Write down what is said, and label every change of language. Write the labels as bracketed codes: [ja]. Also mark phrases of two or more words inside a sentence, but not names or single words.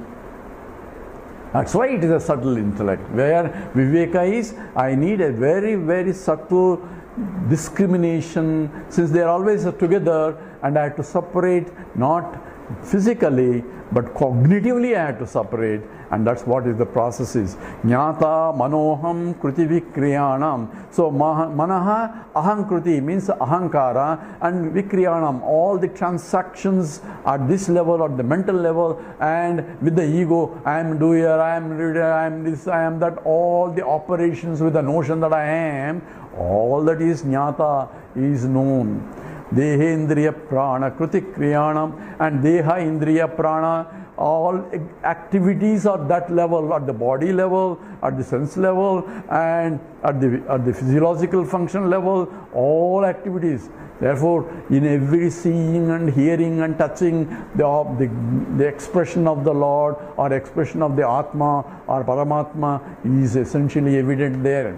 [en] That's why it is a subtle intellect. Where Viveka is, I need a very, very subtle discrimination, since they are always together, and I have to separate, not physically but cognitively I have to separate, and that's what is the process is. [sa] ज्ञाता मनोहं कृति विक्रियाणाम्. [en] So [sa] मनः अहंकृति [en] means ahankara, and vikriyanam, all the transactions at this level, at the mental level, and with the ego, I am doer, I am reader, I am this, I am that, all the operations with the notion that I am, all that is jnata, is known. [sa] देह इन्द्रिय प्राण कृति क्रियाणाम्, and देह इन्द्रिय प्राण, [en] all activities at that level, at the body level, at the sense level, and at the physiological function level, all activities. Therefore, in every seeing and hearing and touching, the expression of the Lord or expression of the Atma or Paramatma is essentially evident there.